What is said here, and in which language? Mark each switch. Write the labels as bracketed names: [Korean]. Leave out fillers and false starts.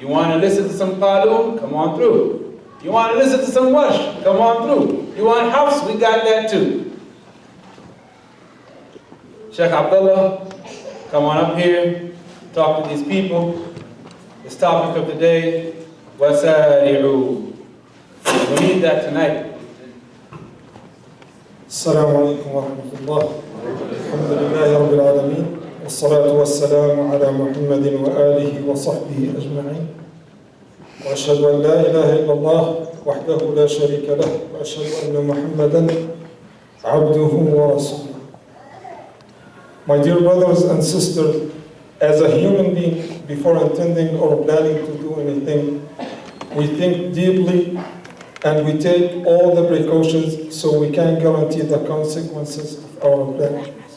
[English] You want to listen to some Qalun? Come on through. You want to listen to some Wash? Come on through. You want house? We got that too. Sheikh Abdullah, come on up here, talk to these people. This topic of the day, وَسَارِعُوا. We need that tonight. [Arabic] السلام عليكم ورحمة الله. الحمد لله رب العالمين والصلاة والسلام على محمد وآله وصحبه أجمعين. وأشهد أن لا إله إلا الله وحده لا شريك له وأشهد أن محمدا عبده ورسوله. [English] My dear brothers and sisters, as a human being, before intending or planning to do anything, we think deeply and we take all the precautions so we can guarantee the consequences of our plan.